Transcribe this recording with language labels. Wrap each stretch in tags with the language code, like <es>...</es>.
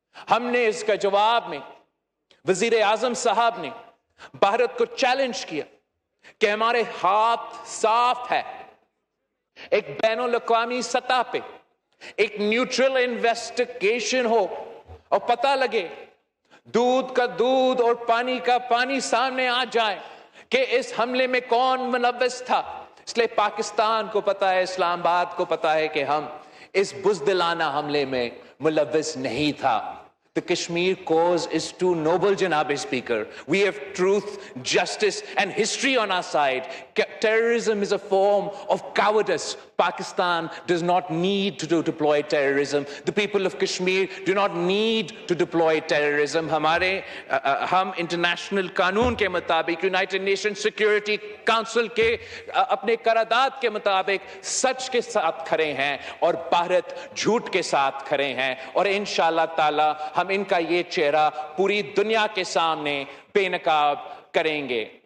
<ur>ہم نے اس کا جواب میں وزیر اعظم صاحب نے بھارت کو چیلنج کیا کہ ہمارے ہاتھ صاف ہے، ایک بین الاقوامی سطح پہ ایک نیوٹرل انویسٹیگیشن ہو اور پتہ لگے، دودھ کا دودھ اور پانی کا پانی سامنے آ جائے کہ اس حملے میں کون ملوث تھا. اس لیے پاکستان کو پتا ہے، اسلام آباد کو پتا ہے کہ ہم اس بزدلانہ حملے میں ملوث نہیں تھا.</ur> <en>The Kashmir cause is too noble, Janab Speaker. We have truth, justice, and history on our side. Terrorism is a form of cowardice. Pakistan does not need to deploy terrorism. The people of Kashmir do not need to deploy terrorism.</en> <ur>ہم international قانون کے مطابق، United nation security council کے اپنے قرارداد کے مطابق سچ کے ساتھ کھڑے ہیں اور بھارت جھوٹ کے ساتھ کھڑے ہیں. اور انشاءاللہ تعالی ہم ان کا یہ چہرہ پوری دنیا کے سامنے بے نقاب کریں گے.</ur>